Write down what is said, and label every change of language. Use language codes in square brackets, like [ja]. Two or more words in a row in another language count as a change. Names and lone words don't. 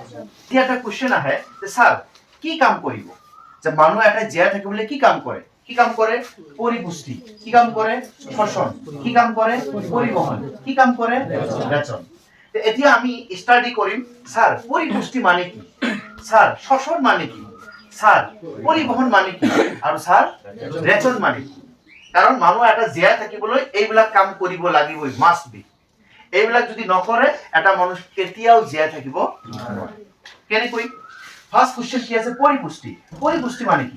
[as] এতিয়া এটা কোশ্চেন আহে যে স্যার কি কাম কৰিব? যে মানুহ এটা জীয়াই থাকিবলৈ কি কাম কৰে? কি কাম কৰে? পৰিপুষ্টি। কি কাম কৰে? শ্বসন। কি কাম কৰে? পৰিবহন। কি কাম কৰে? ৰেচন। এতিয়া আমি স্টাডি কৰিম স্যার পৰিপুষ্টি মানে কি, স্যার শ্বসন মানে কি, স্যার পৰিবহন মানে কি, আৰু স্যার ৰেচন মানে কি। কাৰণ মানুহ এটা জীয়াই থাকিবলৈ এইবিলাক কাম কৰিব লাগিবই, [en] must be. [as] এইবিলাক যদি নকৰে এটা মানুহ কেতিয়াও জীয়াই থাকিব নোৱাৰে। কেনেকৈ? [en] first question [as] কি আছে? পৰিপুষ্টি। পৰিপুষ্টি মানে কি?